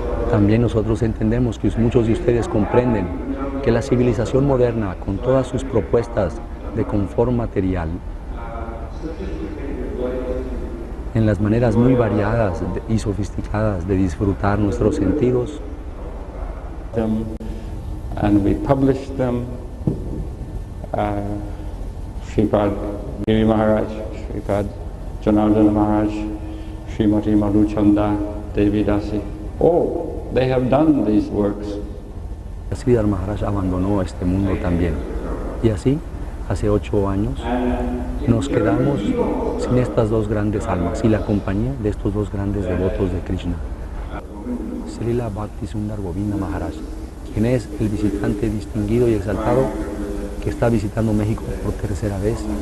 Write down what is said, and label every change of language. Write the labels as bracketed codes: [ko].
[es] También nosotros entendemos que muchos de ustedes comprenden que la civilización moderna, con todas sus propuestas de confort material, en las maneras muy variadas y sofisticadas de disfrutar nuestros sentidos, [en] and we published them. Sripad Giri Maharaj, Sripad Janardana Maharaj, Srimati Madhuchanda, Devi Dasi, all they have done these works. [es] Sridhar Maharaj abandonó este mundo también. Y así, hace 8 años, nos quedamos sin estas dos grandes almas y la compañía de estos dos grandes devotos de Krishna. Srila Bhakti Sundar Govinda Maharaja, quien es el visitante distinguido y exaltado que está visitando México por 3ª vez.